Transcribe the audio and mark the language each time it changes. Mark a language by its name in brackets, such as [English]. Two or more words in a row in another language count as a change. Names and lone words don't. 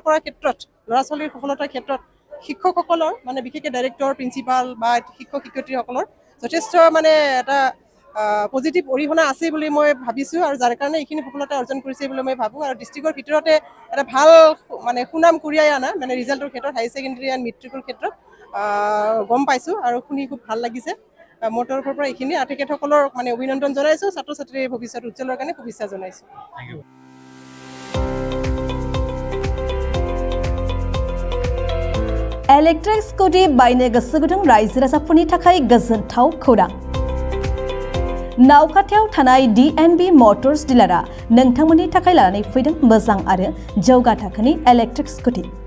[Assamese] কৰাৰ ক্ষেত্ৰত ল'ৰা ছোৱালীৰ সফলতাৰ ক্ষেত্ৰত শিক্ষকসকলৰ মানে বিশেষকৈ [English] director principal [Assamese] বা শিক্ষক শিক্ষয়িত্ৰীসকলৰ যথেষ্ট মানে এটা পজিটিভ অৰিহণা আছে বুলি মই ভাবিছোঁ আৰু যাৰ কাৰণে এইখিনি সফলতা অৰ্জন কৰিছে বুলি মই ভাবোঁ আৰু ডিষ্ট্ৰিক্টৰ ভিতৰতে এটা ভাল মানে সুনাম কঢ়িয়াই অনা মানে ৰিজাল্টৰ ক্ষেত্ৰত [English] high secondary and matric [Assamese] ক্ষেত্ৰত গম পাইছোঁ আৰু শুনি খুব ভাল লাগিছে। মোৰ তৰফৰ পৰা এইখিনি আৰু তেখেতসকলৰ মানে অভিনন্দন জনাইছোঁ, ছাত্ৰ ছাত্ৰীৰ ভৱিষ্যত উজ্জ্বলৰ কাৰণে শুভেচ্ছা জনাইছোঁ। [English] electric scooty [Bodo] बायनो गोसो गुदुं रायजो राजाफोरनि थाखाय गोजोनथाव खौरां। नावखाथायाव थानाय DNB मटर्स डिलारआ नोंथांमोननि थाखाय लानानै फैदों मोजां आरो जौगा थाखोनि [English] electric scooty.